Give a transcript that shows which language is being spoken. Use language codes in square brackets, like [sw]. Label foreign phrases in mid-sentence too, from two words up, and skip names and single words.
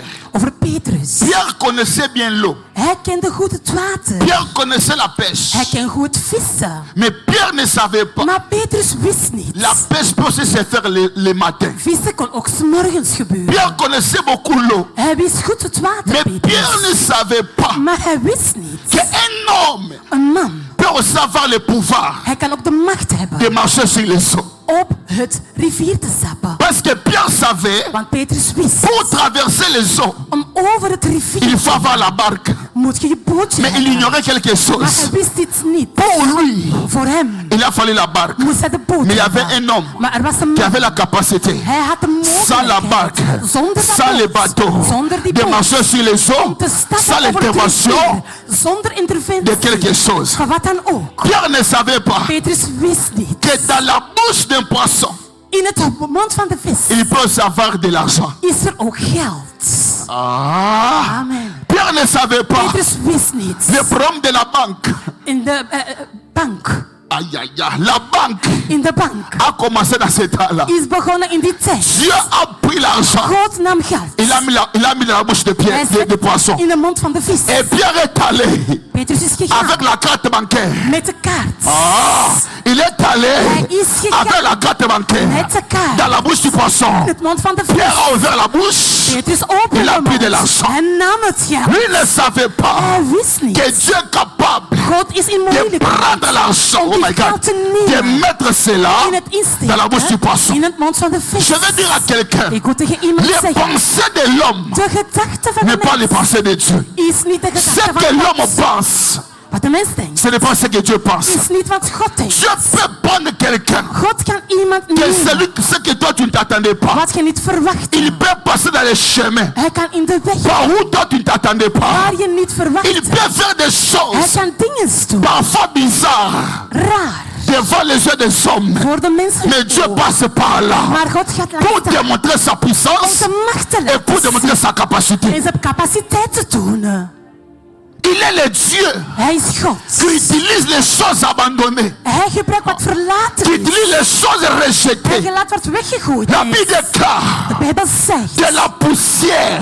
[nl] over Petrus. [fr] Pierre connaissait bien l'eau. [nl] Hij kende goed het water. [fr] Pierre connaissait la pêche. [nl] Hij kende goed vissen. [fr] Mais Pierre ne savait pas. [nl] Maar Petrus wist niet. [fr] La pêche peut aussi se faire le matin. [nl] Vissen kon ook 's morgens gebeuren. [fr] Pierre connaissait beaucoup l'eau. [nl] Hij wist goed het water, [fr] Mais Pierre [nl] Petrus. [fr] ne savait pas [nl] Maar hij wist niet. [fr] qu'un homme [nl] Een man, [fr] peut aussi avoir le pouvoir [nl] hij kan ook de macht [fr] de [nl] hebben [fr] marcher sur les eaux. [nl] op het rivier te stappen. [fr] Parce que Pierre savait, [nl] Want Petrus wist, [fr] pour traverser les eaux, [nl] om over het rivier [fr] il [nl] te [fr] faut avoir la barque. [nl] moet je je bootje [fr] Mais il [nl] hebben. [fr] ignorait quelque [nl] Maar hij [fr] chose. [nl] wist iets niet. [fr] Pour lui, [nl] Voor hem [fr] il a fallu la barque. [nl] moest hij de boot [fr] Mais il y avait [nl] hebben. [fr] un homme [nl] Maar er was een [fr] qui [nl] man. [fr] avait la capacité, [nl] Hij had de [fr] sans la barque, [nl] mogelijkheid, zonder dat [fr] sans les [nl] boot, [fr] bateaux, [nl] zonder die [fr] de [nl] boot, [fr] marcher sur les eaux, [nl] om te stappen [fr] sans [nl] over het [fr] l'intervention [nl] rivier, zonder [fr] de [nl] interventie [fr] quelque chose. [nl] van wat dan ook. [fr] Pierre ne savait pas [nl] Petrus wist niet. [fr] que dans la bouche d'un poisson, [nl] In het mond van de vis [fr] il peut aussi avoir de l'argent. [nl] is er ook geld. Ah. [fr] Amen. Pierre ne savait pas [nl] Petrus wist niet. [fr] le problème de la banque. [nl] In de bank. [fr] Aïe, aïe, aïe. La banque [nl] In de bank [fr] a commencé dans ce temps-là. [nl] is begonnen in die tijd. [fr] Dieu a pris l'argent. [nl] God nam geld. [fr] Il a mis dans la bouche de Pierre, [nl] Hij [fr] de poisson. [nl] zet in de mond van de vis. [fr] Et Pierre est allé [nl] Petrus is [fr] avec [nl] gegaan [fr] la carte bancaire. [nl] met de kaart. [fr] Ah, il est allé [nl] Hij is gegaan [fr] avec la carte bancaire [nl] met de kaart. [fr] dans la bouche du poisson. [nl] In het mond van de [fr] Pierre [nl] vis. [fr] a ouvert la bouche. [nl] Petrus opende [fr] Il a [nl] de [fr] pris de [nl] mond. [fr] l'argent. [nl] Hij nam het geld. [fr] Lui ne savait pas [nl] Hij wist niet. [fr] que Dieu est capable [nl] God is in [fr] de [nl] moeilijkheden. [fr] prendre l'argent, [nl] Om [en] oh [nl] die [en] my God, [nl] geld te [fr] de [nl] nemen. [fr] mettre cela [nl] In het insteken. [fr] dans la bouche du poisson. [nl] In het mond van de vis. [fr] Je veux dire à quelqu'un, [nl] Ik wil tegen iemand [fr] les [nl] zeggen. [fr] pensées de l'homme [nl] De gedachte van [fr] n'est [nl] de [fr] pas les [nl] mens [fr] pensées de Dieu. [nl] is niet de [fr] Ce [nl] gedachte [fr] que [nl] van [fr] l'homme [nl] God. [fr] pense, [nl] Wat de mens denkt, [fr] ce n'est pas ce que Dieu pense. [nl] is niet wat God denkt. [fr] Dieu peut prendre quelqu'un [nl] God kan iemand [fr] que [nl] nemen [fr] ce que toi tu ne t'attendais pas. [nl] wat je niet verwacht. [fr] Il peut passer dans les chemins [nl] Hij kan in de weg [fr] par où toi tu ne t'attendais pas. [nl] waar je niet verwacht. [fr] Il peut faire des [nl] Hij [fr] choses [nl] kan dingen doen, [fr] parfois bizarres [nl] raar, [fr] devant les yeux des hommes. [nl] voor de mensen. [fr] Mais Dieu passe par là [nl] Maar God gaat [fr] pour [nl] langs daar [fr] démontrer sa [nl] om [fr] puissance [nl] zijn macht te [fr] et pour [nl] laten [fr] démontrer sa capacité. [nl] en zijn capaciteit te tonen. [fr] Il est le Dieu [nl] Hij is God. [fr] qui utilise les choses abandonnées, [nl] Hij gebruikt wat [fr] qui [nl] verlaten is. [fr] utilise les choses [nl] Hij [fr] rejetées. [nl] laat wat weggegooid [fr] La [nl] is. [fr] Bible déclare [nl] De Bijbel zegt, [fr] de la poussière.